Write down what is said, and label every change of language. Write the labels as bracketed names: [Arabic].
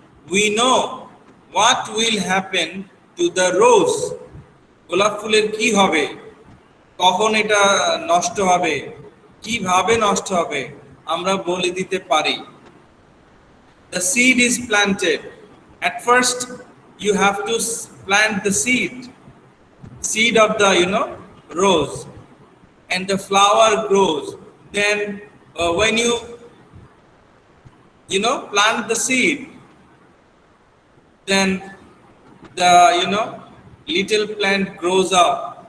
[English] We know what will happen to the rose. [Bangla] গোলাপ ফুলের কি হবে, কখন এটা নষ্ট হবে, কিভাবে নষ্ট হবে, আমরা বলে দিতে পারি। [English] The seed is planted. At first, you have to plant the seed of the rose, and the flower grows. Then, when you plant the seed, then the little plant grows up.